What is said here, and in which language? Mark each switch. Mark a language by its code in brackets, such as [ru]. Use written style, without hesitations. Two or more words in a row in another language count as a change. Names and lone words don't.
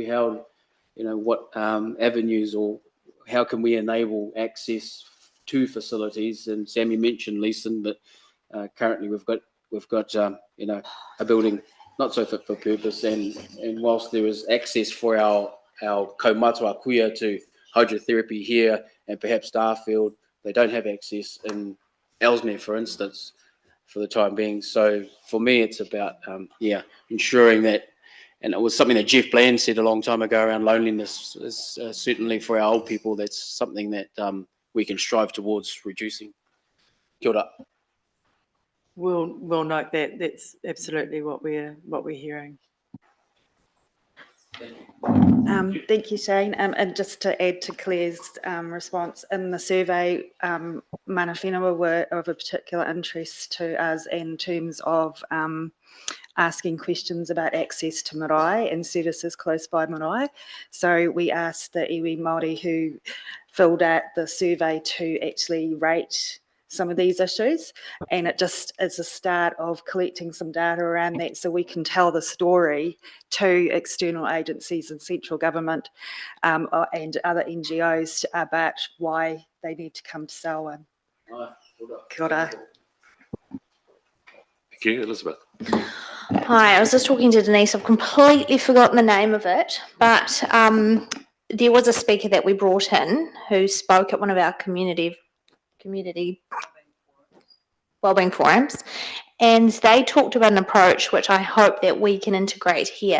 [en] How what avenues or how can we enable access to facilities? And Sammy mentioned, Leeson, that currently we've got a building not so fit for purpose, and whilst there is access for our [mi] kaumatua kuia [en] to hydrotherapy here and perhaps Starfield, they don't have access in Ellesmere, for instance, for the time being. So for me, it's about ensuring that, and it was something that Jeff Bland said a long time ago around loneliness, is certainly for our old people, that's something that we can strive towards reducing. [mi] Kia ora. [en] We'll note that. That's absolutely what we're hearing. Thank you, Shane. And just to add to Claire's response, in the survey, [mi] mana whenua [en] were of a particular interest to us in terms of asking questions about access to marae and services close by marae. So we asked the [mi] iwi Māori [en] who filled out the survey to actually rate some of these issues, and it just is a start of collecting some data around that so we can tell the story to external agencies and central government and other NGOs about why they need to come to Selwyn. [mi] Kia ora. [en] Thank you, Elizabeth. Hi, I was just talking to Denise. I've completely forgotten the name of it, but there was a speaker that we brought in who spoke at one of our community wellbeing forums, and they talked about an approach which I hope that we can integrate here.